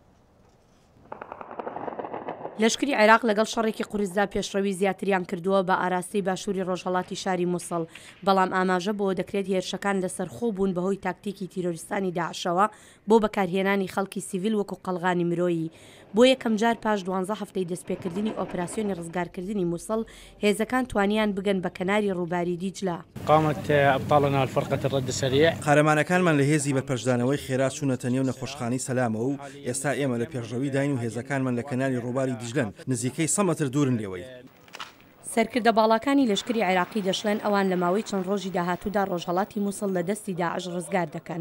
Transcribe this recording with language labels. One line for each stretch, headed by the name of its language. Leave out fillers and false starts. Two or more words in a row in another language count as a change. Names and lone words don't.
Central Kurdish: لەشکری عێراق لەگەڵ شەڕێکی قورسدا پێشڕەوی زیاتریان کردووە بە ئاراستی باشووری ڕۆژهەڵاتی شاری مووسڵ، بەڵام ئاماژە بۆ دەکرێت هێرشەکان لەسەرخۆ بوون بەهۆی تاکتیکی تیرۆریستانی داعشەوە بۆ بەکارهێنانی خەڵکی سیڤیل وەکو قەڵغانی مرۆیی. بۆ یەکەم جار پاش 12 هەفتەی دەستپێکردنی ئۆپراسیۆنی ڕزگارکردنی مووسڵ هێزەکان توانیان بگەن بە کەناری ڕووباری دیجلا.
Arabic: قامت أبطالنا الفرقة الرد السريع.
Central Kurdish: قارەمانەکانمان لە هێزی بەرپەرشدانەوەی خێرات چوونەتە نێو نەخۆشخانەی سەلامەوە و ئێستا ئێمە لە پێشڕەوی داین و هێزەکانمان لە کەناری ڕووباری دیجلن نزیکەی 100 مەتر دوورن لێوەی. سەرکردە باڵاکانی لەشکری عێراقی دەشڵێن ئەوان لە ماوەی چەند ڕۆژی داهاتوودا ڕۆژهەڵاتی مووسڵ لە دەستی داعش ڕزگار دەکەن.